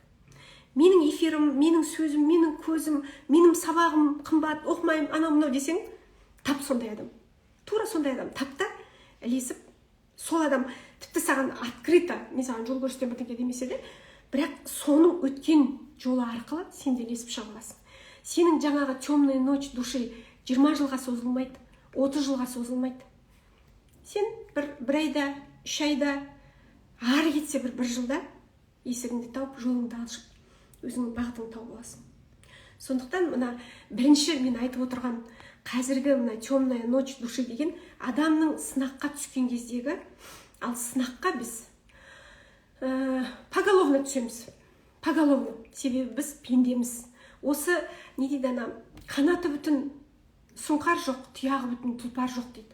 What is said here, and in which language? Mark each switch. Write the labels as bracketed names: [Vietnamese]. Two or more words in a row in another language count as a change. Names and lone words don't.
[Kazakh] Менің эфирім, менің сөзім, менің көзім, менің сабағым қымбат, оқымаймын, анау-мынау десең, тап сондай адам. Тура сондай адам тап та, ілесіп, сол адам тіпті саған открыто, мен саған жол көрсетемін бірдеңе демесе де, бірақ соның өткен жолы арқылы сен де ілесіп шыға аласың. Сенің жаңағы [Russian] темная ночь души [Kazakh] 20 жылға созылмайды, 30 жылға созылмайды. Сен бір айда, 3 айда, ары кетсе бір жылда есігіңді тауып, жолыңды ашып, өзіңнің бағытыңды тауып аласың. Сондықтан мына бірінші мен айтып отырған қазіргі мына [Russian] темная ночь души [Kazakh] деген адамның сынаққа түскен кездегі, ал сынаққа біз поголовно түсеміз. Поголовно. Себебі біз пендеміз. Осы не дейді ана, қанаты бүтін сұңқар жоқ, тұяғы бүтін тұлпар жоқ дейді.